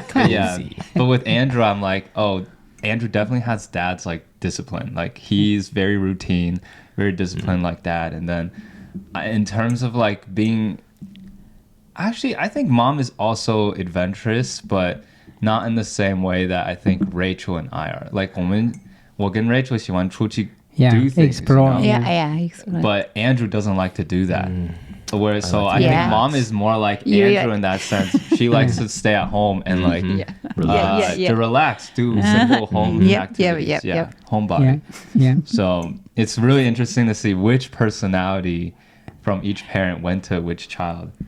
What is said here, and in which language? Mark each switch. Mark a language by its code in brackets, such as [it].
[en] yeah, but with Andrew, I'm like, oh, Andrew definitely has dad's like discipline. Like, he's very routine, very disciplined like dad. And then in terms of like being, actually, I think mom is also adventurous, but not in the same way that I think Rachel and I are. Like, [zh] 我跟 Rachel 喜欢出去 [en] Yeah, do things, explore. you know? Yeah, explain. But Andrew doesn't like to do that. Whereas, so I to think relax. mom is more like You- Andrew in that sense. She likes to stay at home and like to relax, do simple home Yep, activities. yep, yeah, yep. homebody. Yeah. So it's really interesting to see which personality from each parent went to which child.